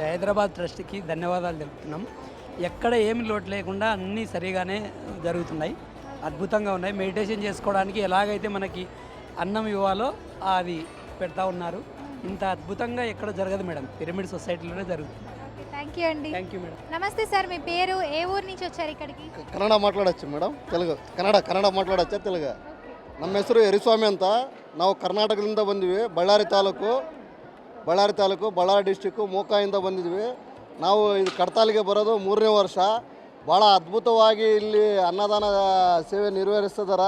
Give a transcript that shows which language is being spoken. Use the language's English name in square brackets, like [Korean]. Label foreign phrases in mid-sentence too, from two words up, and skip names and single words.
[Telugu] హైదరాబాద్ ట్రస్ట్కి ధన్యవాదాలు తెలుపుతున్నాం. ఎక్కడ ఏమి లోటు లేకుండా అన్నీ సరిగానే జరుగుతున్నాయి, అద్భుతంగా ఉన్నాయి. మెడిటేషన్ చేసుకోవడానికి ఎలాగైతే మనకి అన్నం ఇవ్వాలో అది పెడతా ఉన్నారు. ఇంత అద్భుతంగా ఎక్కడ జరగదు మేడం, పిరమిడ్ సొసైటీలోనే జరుగుతుంది. ఓకే. [English] thank you [Telugu] అండి. [English] thank you [Telugu] మేడం. నమస్తే సార్. మీ పేరు? ఏ ఊరు నుంచి వచ్చారు ఇక్కడికి? [Kannada] ಕನ್ನಡ ಮಾತಾಡೋಚ್ಚು ಮೇಡಮ್. ತೆಲುಗು ಕನ್ನಡ ಮಾತಾಡೋಚ್ಚ ತೆಲುಗು. ನಮ್ಮ ಹೆಸರು ಯರಿಸ್ವಾಮಿ ಅಂತ. ನಾವು ಕರ್ನಾಟಕದಿಂದ ಬಂದಿವಿ. ಬಳ್ಳಾರಿ ತಾಲೂಕು ಬಳ್ಳಾರಿ ಡಿಸ್ಟಿಕ್ಕು ಮೋಕಾಯಿಂದ ಬಂದಿದ್ವಿ. ನಾವು ಇದು ಕಡ್ತಾಲಿಗೆ ಬರೋದು 3ನೇ ವರ್ಷ. ಭಾಳ ಅದ್ಭುತವಾಗಿ ಇಲ್ಲಿ ಅನ್ನದಾನ ಸೇವೆ ನಿರ್ವಹಿಸ್ತಿದ್ದಾರೆ.